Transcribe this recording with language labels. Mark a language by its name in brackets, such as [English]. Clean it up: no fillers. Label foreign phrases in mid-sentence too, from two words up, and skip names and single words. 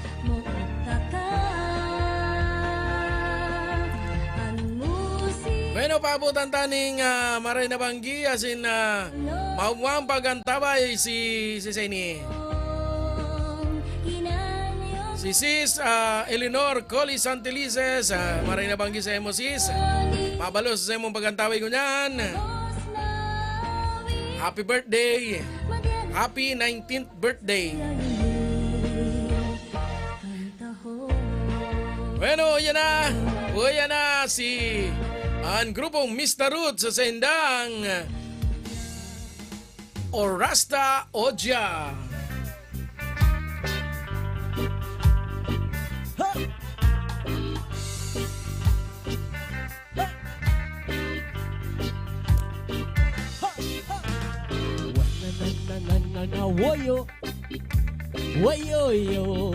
[Bikol] Bueno, paabutan taning maray na banggi asin maumwang pagantabay si Seni. Si Sis Eleanor Collie Santelices, maray na banggi sa emo sis. Mabalos sa emong pagantabay ko niyan. [English] Happy birthday. Happy 19th birthday. [Bikol] Bueno, yan na. O yan na si ang grupong Mr. Roots sa sendang Orasta Oja. Woyo, woyo yo.